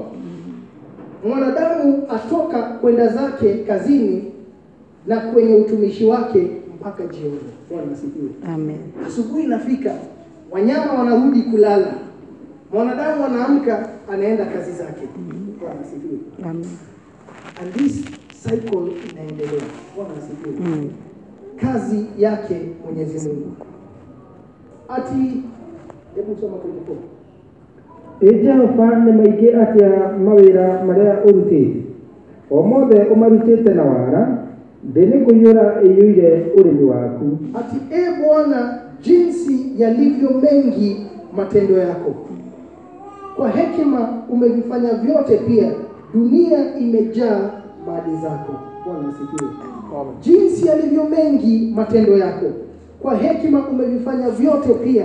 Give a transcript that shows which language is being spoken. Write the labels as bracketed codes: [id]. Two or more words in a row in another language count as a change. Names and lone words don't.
[sw] Mwanadamu atoka kwenda zake kazini na kwenye utumishi wake mpaka jioni. Bwana asifiwe. Amen. Asubuhi inafika, wanyama wanarudi kulala, mwanadamu anaamka anaenda kazi zake. Bwana asifiwe. [en] Amen. And this cycle inaendelea. [sw] Bwana asifiwe. Kazi yake Mwenyezi Mungu. Ati hebu soma kwa [ki] Jehova nĩ maingĩ atĩa mawĩra marĩa ũrutĩte, o mothe ũmarutĩte na wara, thĩ nĩ kũiyũra ĩiyũire ũrĩmi waku. [sw] Ati Bwana, jinsi yalivyo mengi matendo yako, kwa hekima umevifanya vyote, pia dunia imejaa mali zako. Bwana asifiwe. Jinsi yalivyo mengi matendo yako, kwa hekima umevifanya vyote pia.